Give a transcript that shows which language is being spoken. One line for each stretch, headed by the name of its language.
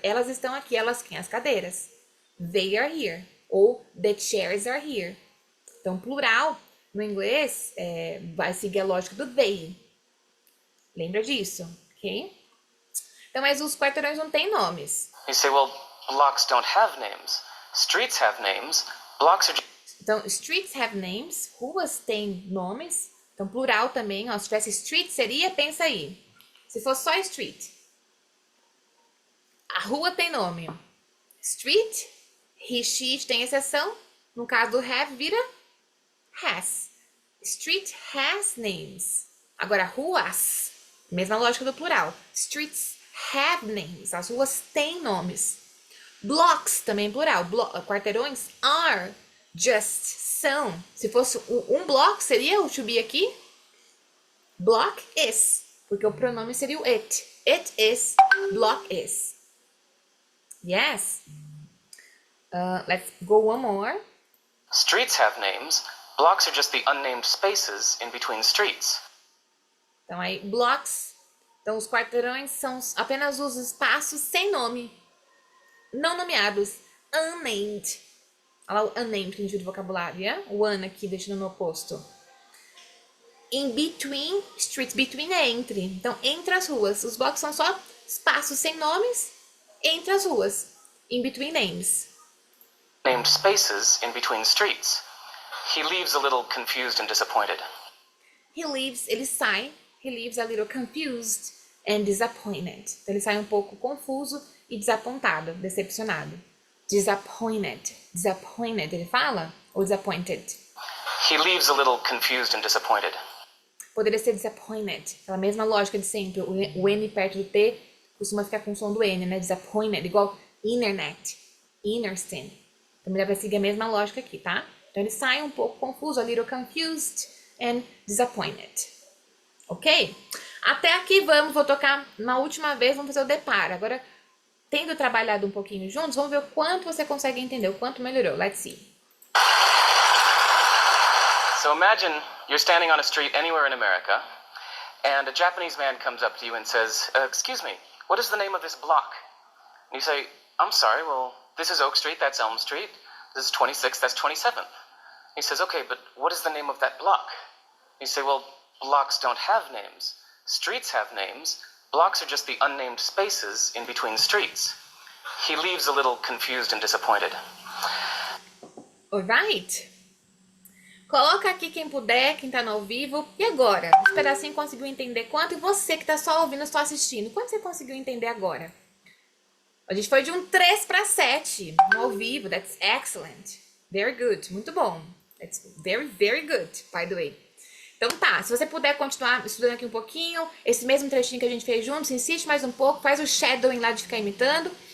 Portuguese: Elas estão aqui. Elas quem? As cadeiras.
English: They are here. Ou the chairs are here.
Portuguese: Então, plural, no inglês, vai seguir a lógica do they. Lembra disso, ok? Então, mas os quarteirões não têm nomes.
English: You say, well, blocks don't have names. Streets have names. Blocks are...
Portuguese: Então,
English: streets have names.
Portuguese: Ruas têm nomes. Então, plural também. Ó, se tivesse street, seria, pensa aí. Se fosse só street. A rua tem nome. Street, he, she tem exceção. No caso do have, vira has.
English: Street has names.
Portuguese: Agora, ruas, mesma lógica do plural.
English: Streets have names.
Portuguese: As ruas têm nomes. Blocks, também plural. Quarteirões
English: are, just,
Portuguese: são. Se fosse um block, seria o to be aqui?
English: Block is.
Portuguese: Porque o pronome seria o
English: it. It is, block is. Yes. Let's go one more. Streets have names. Blocks are just the unnamed spaces in between streets.
Portuguese: Então aí, blocks. Então os quarteirões são apenas os espaços sem nome. Não nomeados. Unnamed. Olha lá o unnamed que a gente viu do vocabulário, yeah? O un aqui, deixando no oposto.
English: In between streets.
Portuguese: Between é entre. Então, entre as ruas. Os blocos são só espaços sem nomes entre as ruas.
English: In between names. Named spaces in between streets. He leaves a little confused and disappointed. He leaves,
Portuguese: ele sai.
English: He leaves a little confused and disappointed.
Portuguese: Então, ele sai um pouco confuso e desapontado, decepcionado. Disappointed. Disappointed, ele fala? Ou disappointed?
English: He leaves a little confused and disappointed.
Portuguese: Poderia ser disappointed. Aquela mesma lógica de sempre. O N perto do T costuma ficar com o som do N, né? Disappointed. Igual internet. Interesting. Também deve seguir a mesma lógica aqui, tá? Então ele sai um pouco confuso.
English: A little confused and disappointed.
Portuguese: Ok? Até aqui vou tocar na última vez, vamos fazer o deparo. Agora, tendo trabalhado um pouquinho juntos, vamos ver o quanto você consegue entender, o quanto melhorou.
English: Let's see. So imagine you're standing on a street anywhere in America, and a Japanese man comes up to you and says, excuse me, what is the name of this block? And you say, I'm sorry, well, this is Oak Street, that's Elm Street. This is 26th, that's 27th. He says, okay, but what is the name of that block? You say, well, blocks don't have names. Streets have names. Blocks are just the unnamed spaces in between streets. He leaves a little confused and disappointed. Alright.
Portuguese: Coloca aqui quem puder, quem tá no ao vivo. E agora? Esse pedacinho conseguiu entender quanto? E você que tá só ouvindo, só assistindo, quanto você conseguiu entender agora? A gente foi de um 3 para 7 no ao vivo.
English: That's excellent. Very good.
Portuguese: Muito bom.
English: That's very, very good, by the way.
Portuguese: Então tá, se você puder continuar estudando aqui um pouquinho, esse mesmo trechinho que a gente fez juntos, insiste mais um pouco, faz o shadowing lá de ficar imitando.